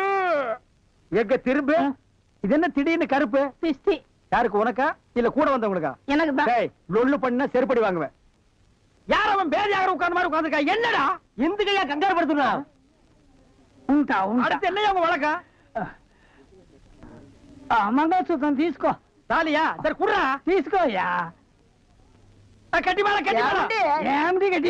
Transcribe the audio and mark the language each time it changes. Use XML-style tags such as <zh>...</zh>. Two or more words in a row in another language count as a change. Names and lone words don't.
<ta>எங்க திரும்ப இது என்ன திடீர்னு கருப்பு? சிஸ்டி. யாருக்கு, உனக்கா இல்ல கூட வந்தவங்களுக்கா? எனக்கு தான். டேய், லொள்ளு பண்ணா செருப்படி வாங்குவேன். யார் அவன் பேதியாக உட்கார்ந்த மாதிரி உட்கார்ந்துருக்கா? என்னடா இந்த கையா கங்காரு படுத்துனா? அடுத்து என்னையா உங்க வழக்கம்?</ta> <te>మంగళసూత్రం తీసుకో.</te> <ta>தாலியா? சரி குடுறா.</ta> <te>తీసుకోయా.</te> <ta>கட்டி மேல கட்டி மேல.</ta> <te>ఏమిటి గట్టి?</te>